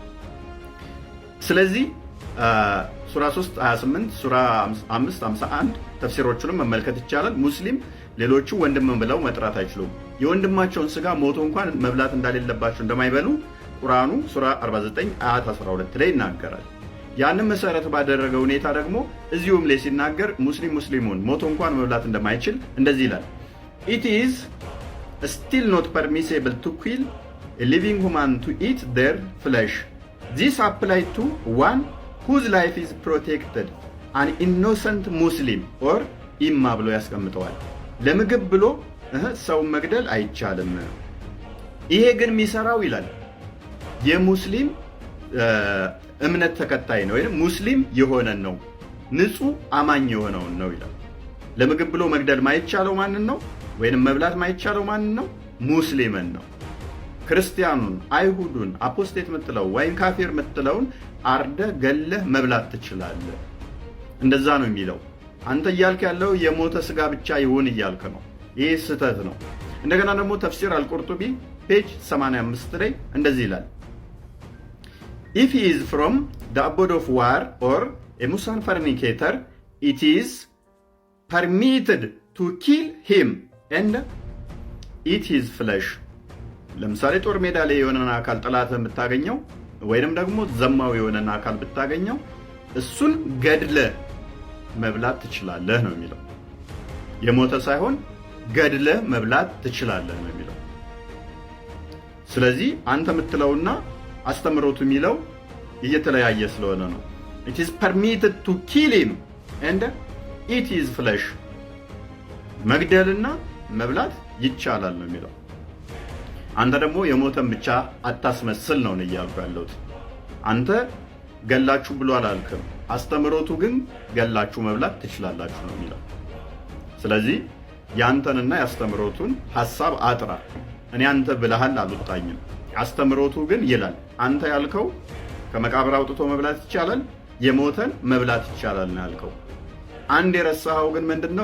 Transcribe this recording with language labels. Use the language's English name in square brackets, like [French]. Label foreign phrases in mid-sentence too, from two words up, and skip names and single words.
[Amharic] ስለዚህ ሱራ 3 28 ሱራ 5 51 ተፍሲሮቹንም መመልከት ይቻላል። ሙስሊም ሌሎቹ ወንድም ብለው መጥራት አይችሉም። የወንድማቸውን ስጋ ሞቶ እንኳን መብላት እንደሌለባቸው እንደማይበሉ ቁርአኑ ሱራ 49 አያት 12 ላይ ይናገራል። ያንን መሰረት ባደረገ ሁኔታ ደግሞ እዚሁም ላይ ሲናገር ሙስሊሙን ሞቶ እንኳን መብላት እንደማይችል እንደዚህ ይላል። [English] It is still not permissible to kill a living human to eat their flesh. This applies to one whose life is protected, an innocent Muslim or [Amharic] ኢማ ብሎ ያስቀምጠዋል። ለምግብ ብሎ ሰው መግደል አይቻልም። ይሄ ግን የሚሰራው ይላል የሙስሊም እምነት ተከታይ ነው ወይም ሙስሊም የሆነን ነው፣ ንጹህ አማኝ የሆነውን ነው ይላል። ለምግብ ብሎ መግደል ማይቻለው ማንን ነው? ወይንም መብላት ማይቻለው ማንን ነው? ሙስሊምን ነው። ክርስቲያኑን፣ አይሁዱን፣ አፖስቴት ምትለው ወይም ካፊር ምትለውን አርደ ገለህ መብላት ትችላለህ። እንደዛ ነው የሚለው። አንተ እያልክ ያለው የሞተ ስጋ ብቻ ይሁን እያልክ ነው። ይህ ስህተት ነው። እንደገና ደግሞ ተፍሲር አልቁርጡቢ ፔጅ 85 ላይ እንደዚህ ይላል። [English] If he is from the abode of war or a Muslim fornicator, it is permitted to kill him and eat his flesh. [Amharic] ለምሳሌ ጦር ሜዳ ላይ የሆነን አካል ጠላት ብታገኘው ወይንም ደግሞ ዘማዊ የሆነን አካል ብታገኘው እሱን ገድለ መብላት ትችላለህ ነው የሚለው። የሞተ ሳይሆን ገድለ መብላት ትችላለህ ነው የሚለው። ስለዚህ አንተ የምትለውና አስተምሮቱ የሚለው እየተለያየ ስለሆነ ነው። [English] It is permitted to kill him and eat his flesh. [Amharic] መግደልና መብላት ይቻላል ነው የሚለው። አንተ ደግሞ የሞተን ብቻ አታስመስል ነው እያልኩ ያለሁት። አንተ ገላችሁ ብሎ አላልክም። አስተምሮቱ ግን ገላችሁ መብላት ትችላላችሁ ነው የሚለው። ስለዚህ ያንተንና ያስተምሮቱን ሐሳብ አጥራ። እኔ አንተ ብለሃል አልወጣኝም። አስተምሮቱ ግን ይላል አንተ ያልከው ከመቃብር አውጥቶ መብላት ይቻላል፣ የሞተን መብላት ይቻላል ነው ያልከው። አንድ የረሳኸው ግን ምንድነው?